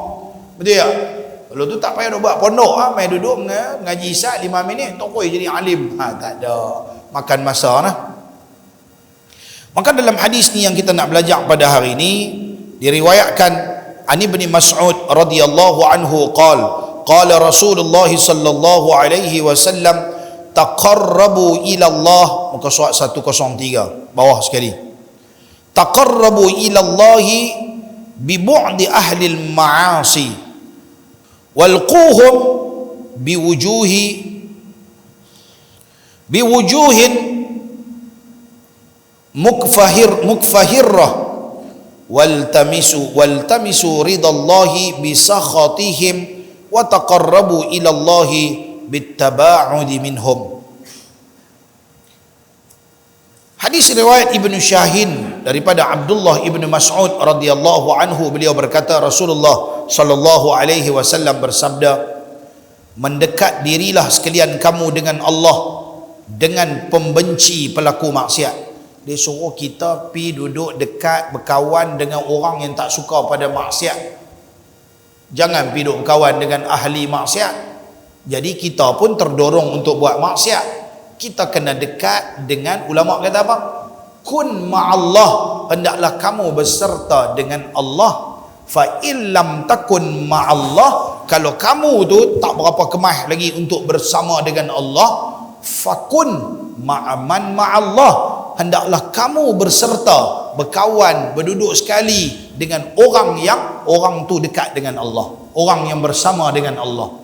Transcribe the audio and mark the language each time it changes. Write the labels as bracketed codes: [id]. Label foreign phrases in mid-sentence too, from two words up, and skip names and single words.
[ms] Betul tak? Kalau tu tak payah duk buat pondok, main duduk mengaji isyak 5 minit, tokoi jadi alim. Tak ada. Makan masa lah. Maka dalam hadis ni yang kita nak belajar pada hari ini, diriwayatkan Ani bin Mas'ud [ar] رضي الله عنه قال رسول الله صلى الله عليه وسلم تقربوا إلى الله, [ms] muka surat 103 bawah sekali. [ar] تقربوا إلى الله ببغض أهل المعاصي والقوهم بوجوه بوجوه مكفهرة والتمسوا رضا الله بسخطهم وتقربوا إلى الله بالتباعد منهم. [ms] Hadis riwayat Ibnu Syahin daripada Abdullah Ibnu Mas'ud [ar] رضي الله عنه, [ms] beliau berkata Rasulullah [ar] صلى الله عليه وسلم [ms] bersabda, mendekat dirilah sekalian kamu dengan Allah dengan pembenci pelaku maksiat. Dia suruh kita pi duduk dekat berkawan dengan orang yang tak suka pada maksiat. Jangan pi duduk berkawan dengan ahli maksiat. Jadi kita pun terdorong untuk buat maksiat. Kita kena dekat dengan ulama kata apa? [ar] كن مع الله, [ms] hendaklah kamu berserta dengan Allah. [ar] فإن لم تكن مع الله, [ms] kalau kamu tu tak berapa kemah lagi untuk bersama dengan Allah, [ar] فكن مع من مع الله, [ms] hendaklah kamu berserta, berkawan, berduduk sekali dengan orang yang orang tu dekat dengan Allah, orang yang bersama dengan Allah.